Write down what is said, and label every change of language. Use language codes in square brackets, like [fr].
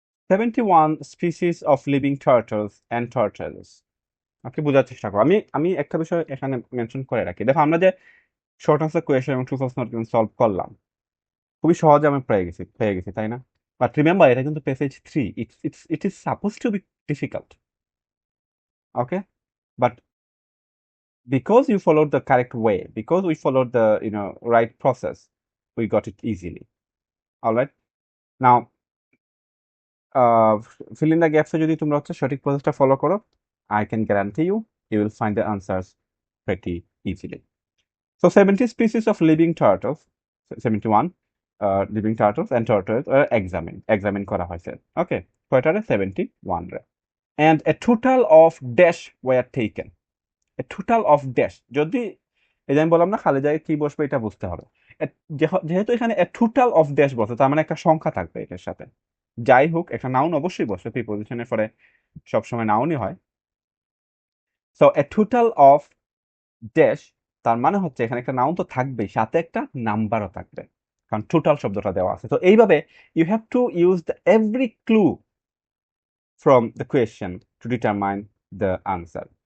[en] 71 species of living turtles and tortoises. Okay, [bn] বোঝার চেষ্টা করো। আমি আমি একটা বিষয় এখানে মেনশন করে রাখি, দেখো আমরা যে শর্ট আনসার কোয়েশন এবং true false not given solve করলাম খুবই সহজে আমি পেয়ে গেছি তাই না? [en] but remember [bn] এটা কিন্তু [en] Passage 3, it is suppose to be difficult. Okay, but because you followed the correct way, because we followed the right process, we got it easily. All right, now fill in the gaps [bn] যদি তোমরা হচ্ছে সঠিক প্রসেসটা follow করো, [en] I can guarantee you will find the answers pretty easily. So 70 species of living turtles, 71 living turtles and tortoises are examined [bn] করা হয়েছে। [en] okay, [bn] কয়টারে 71 রে, [en] and a total of dash were taken, a total of dash। [bn] যদি এই যে আমি বললাম না খালি জায়গায় কি বসবে এটা বুঝতে হবে। যেহেতু এখানে [en] a total of dash [bn] বসে, তার মানে একটা সংখ্যা থাকবে এটার সাথে। যাই হোক, একটা নাউন অবশ্যই বসবে, প্রিপজিশনের পরে সবসময় নাউনই হয়। [en] so a total of dash, [bn] তার মানে হচ্ছে এখানে একটা নাউন তো থাকবেই, সাথে একটা নাম্বারও থাকবে, কারণ টোটাল শব্দটা দেওয়া আছে। তো এইভাবে [en] You have to use the every clue from the question to determine the answer.